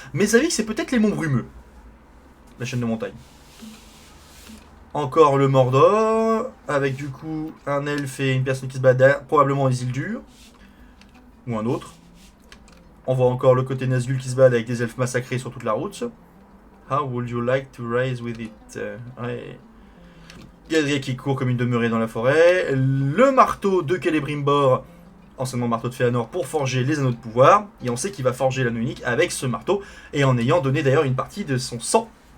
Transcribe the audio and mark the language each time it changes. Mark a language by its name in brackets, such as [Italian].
[French] Mes avis, c'est peut-être les monts brumeux. La chaîne de montagne. Encore le Mordor, avec du coup un elfe et une personne qui se bat derrière, probablement Isildur, ou un autre. On voit encore le côté Nazgûl qui se bat avec des elfes massacrés sur toute la route. [English] How would you like to rise with it? [French] Ouais. Galadriel qui court comme une demeurée dans la forêt. Le marteau de Celebrimbor, anciennement marteau de Fëanor, pour forger les anneaux de pouvoir. Et on sait qu'il va forger l'anneau unique avec ce marteau, et en ayant donné d'ailleurs une partie de son sang